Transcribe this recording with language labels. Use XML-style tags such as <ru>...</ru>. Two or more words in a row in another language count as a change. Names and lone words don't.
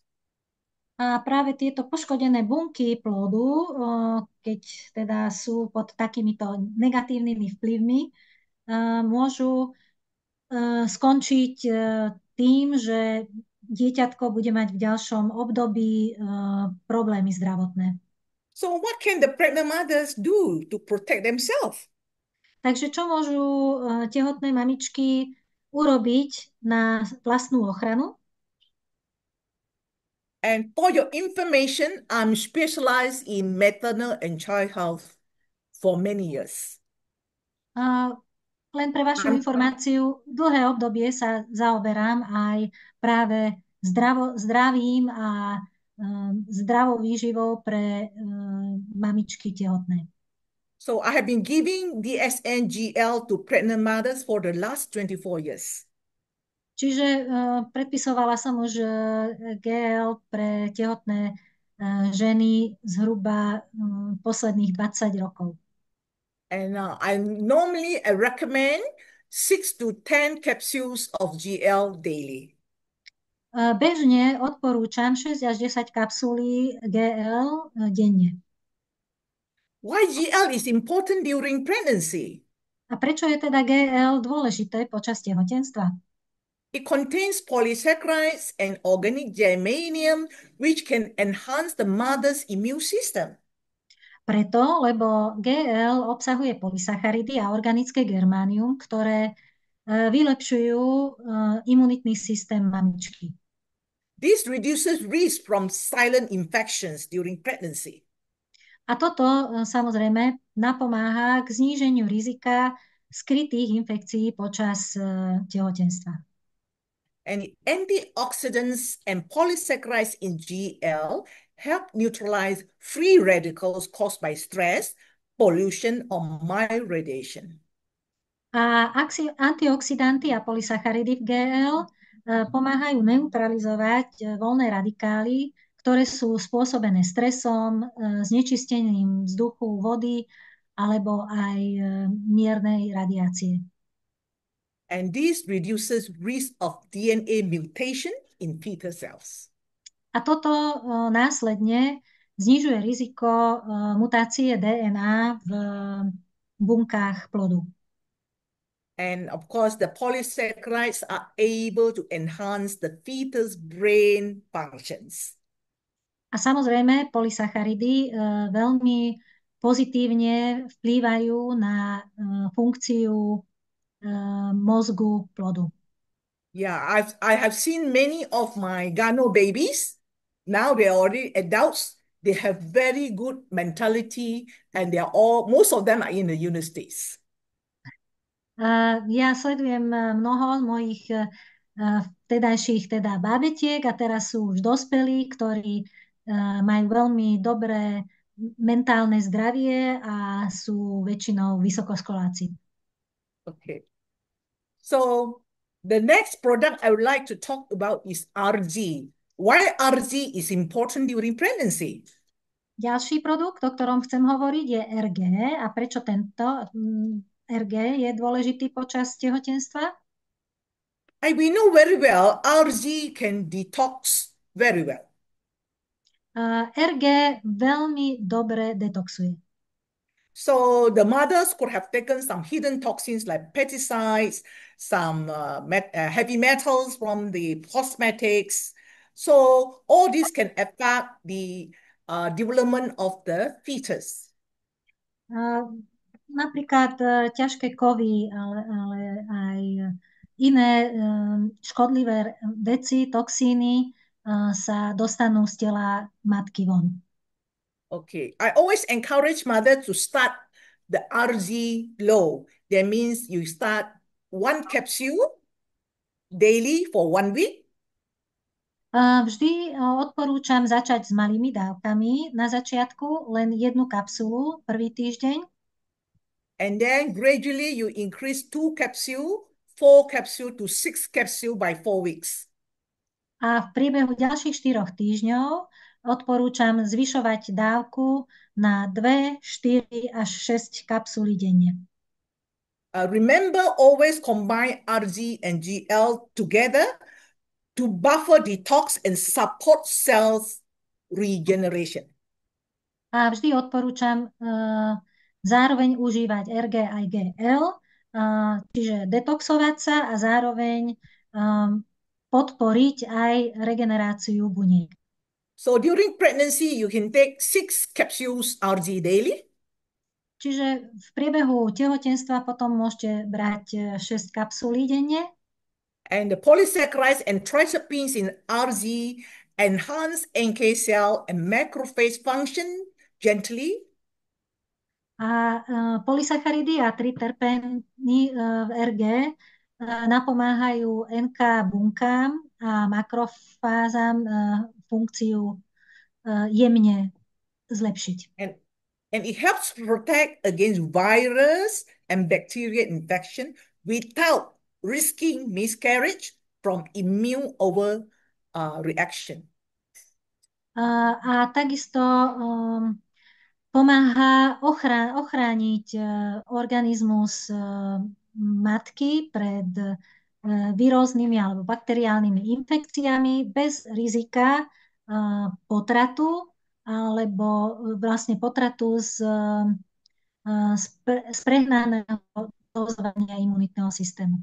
<sk>A práve tieto poškodené bunky plodu, keď teda sú pod takýmito negatívnymi vplyvmi, môžu skončiť tým, že dieťatko bude mať v ďalšom období problémy zdravotné.</sk> <en>So what can the pregnant mothers do to protect themselves?</en> <sk>Takže čo môžu tehotné mamičky urobiť na vlastnú ochranu?</sk> <en>And for your information, I'm specialized in maternal and child health for many years.</en> <sk>Len pre vašu informáciu, dlhé obdobie sa zaoberám aj práve zdravím a zdravou výživou pre mamičky tehotné.</sk> <en>So I have been giving DSNGL to pregnant mothers for the last 24 years.</en> <sk>Čiže predpisovala som už GL pre tehotné ženy zhruba posledných 20 rokov.</sk> <en>And I normally recommend 6 to 10 capsules of GL daily.</en> <sk>Bežne odporúčam 6 až 10 kapsulí GL denne.</sk> <en>Why GL is important during pregnancy?</en> <sk>A prečo je teda GL dôležité počas tehotenstva?</sk> <en>It contains polysaccharides and organic germanium, which can enhance the mother's immune system.</en> <sk>Preto, lebo GL obsahuje polysacharidy a organické germánium, ktoré vylepšujú imunitný systém mamičky.</sk> <en>This reduces risk from silent infections during pregnancy.</en> <sk>A toto samozrejme napomáha k zníženiu rizika skrytých infekcií počas tehotenstva.</sk> <en>And antioxidants and polysaccharides in GL help neutralize free radicals caused by stress, pollution, or mild radiation.</en> <sk>A antioxidanty a polysacharidy v GL pomáhajú neutralizovať voľné radikály, ktoré sú spôsobené stresom, znečistením vzduchu, vody alebo aj miernej radiácie.</sk> <en>And this reduces risk of DNA mutation in fetal cells.</en> <sk>A toto následne znižuje riziko mutácie DNA v bunkách plodu.</sk> <en>And of course, the polysaccharides are able to enhance the fetus brain functions.</en> <sk>A samozrejme, polysacharidy veľmi pozitívne vplývajú na funkciu mozgu plodu.</sk> <en>Yeah, I have seen many of my Gano babies. Now they're already adults. They have very good mentality, and most of them are in the United States.</en> <sk>Ja sledujem mnoho mojich vtedajších bábetiek a teraz sú už dospelí, ktorí majú veľmi dobré mentálne zdravie a sú väčšinou vysokoškoláci.</sk> <en>Okay. So The next product I would like to talk about is RG. Why RG is important during pregnancy?</en> <sk>Ďalší produkt, o ktorom chcem hovoriť, je RG. A prečo tento RG je dôležitý počas tehotenstva?</sk> <en>We know very well RG can detox very well.</en> <sk>RG veľmi dobre detoxuje.</sk> <en>So the mothers could have taken some hidden toxins like pesticides, some heavy metals from the cosmetics. So all this can affect the development of the fetus.</en> <sk>Napríklad ťažké kovy, ale aj iné škodlivé veci, toxíny sa dostanú z tela matky von.</sk> <en>Okay, I always encourage mothers to start the RG low. That means you start one capsule daily for 1 week.</en> <sk>Vždy odporúčam začať s malými dávkami. Na začiatku len jednu kapsulu prvý týždeň.</sk> <en>And then gradually you increase 2 capsule, 4 capsule to 6 capsule by 4 weeks.</en> <sk>A v priebehu ďalších 4 týždňov odporúčam zvyšovať dávku na 2, 4 až 6 kapsulí denne.</sk> <en>Remember, always combine RG and GL together to buffer detox and support cells regeneration.</en> <sk>A vždy odporúčam zároveň užívať RG aj GL, čiže detoxovať sa a zároveň podporiť aj regeneráciu buniek.</sk> <en>So during pregnancy, you can take 6 capsules RG daily.</en> <sk>Čiže v priebehu tehotenstva potom môžete brať 6 kapsulí denne.</sk> <en>And the polysaccharides and trizapines in RG enhance NK cell and macrophage function gently.</en> <sk>A polysacharidy a triterpény v RG napomáhajú NK bunkám a makrofázam funkciu jemne zlepšiť.</sk> <en>And it helps protect against virus and bacterial infection without risking miscarriage from immune overreaction.</en> <sk>A takisto pomáha ochrániť organizmus matky pred víróznymi alebo bakteriálnymi infekciami bez rizika potratu alebo vlastne potratu z prehnaného dozovania imunitného systému.</sk>